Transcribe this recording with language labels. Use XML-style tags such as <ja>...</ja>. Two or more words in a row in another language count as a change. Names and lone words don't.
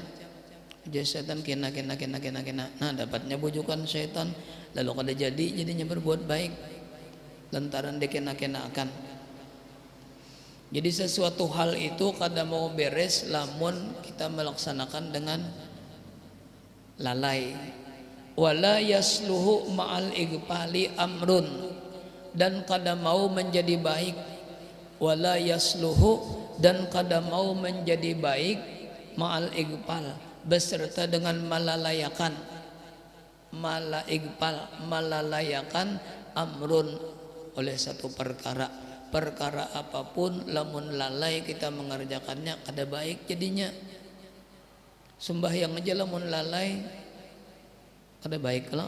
<bjn>Jadi setan kena. Nah, dapatnya bujukan setan, lalu kada jadinya berbuat baik lantaran dikena-kena akan. Jadi sesuatu hal itu kada mau beres lamun kita melaksanakan dengan lalai.</bjn> <ar>ولا يصلح مع الإغفال أمر,</ar> <bjn>dan kada mau menjadi baik.</bjn> <ar>ولا يصلح,</ar> <bjn>dan kada mau menjadi baik</bjn> <ar>مع الإغفال,</ar> <bjn>beserta dengan malalayakan.</bjn> <ar>مع الإغفال,</ar> <bjn>malalayakan amrun, oleh satu perkara. Perkara apapun lamun lalai kita mengerjakannya kada baik jadinya. Sembahyang aja lamun lalai kada baik kalau.</bjn>